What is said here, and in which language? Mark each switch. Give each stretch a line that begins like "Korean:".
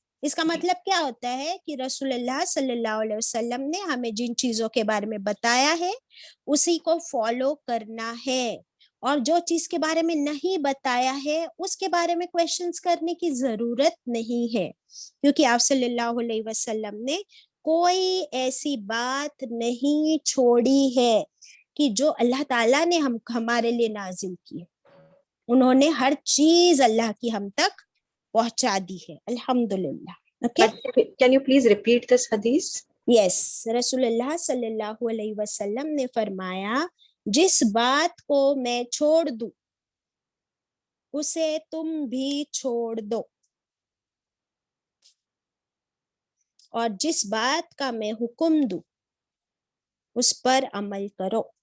Hindi: इसका मतलब क्या होता है कि रसूलुल्लाह सल्लल्लाहु अलैहि वसल्लम ने हमें जिन चीजों के बारे में बताया है उसी को फॉलो करना है, और जो चीज के बारे में नहीं बताया है उसके बारे में क्वेश्चंस करने की जरूरत नहीं है, क्योंकि आप सल्लल्लाहु अलैहि वसल्लम ने कोई ऐसी बात नहीं छोड़ी है कि जो अल्लाह ताला ने हमारे लिए नाजिल की. उन्होंने हर चीज अल्लाह की हम तक पहुंचा दी है. अल्हम्दुलिल्लाह. Okay.
English: But can you please repeat this hadith?
Hindi: Yes, रसूलुल्लाह सल्लल्लाहु अलैहि वसल्लम ने फरमाया, जिस बात को मैं छोड़ दूं उसे तुम भी छोड़ दो, और जिस बात का मैं हुक्म दूं उस पर अमल करो.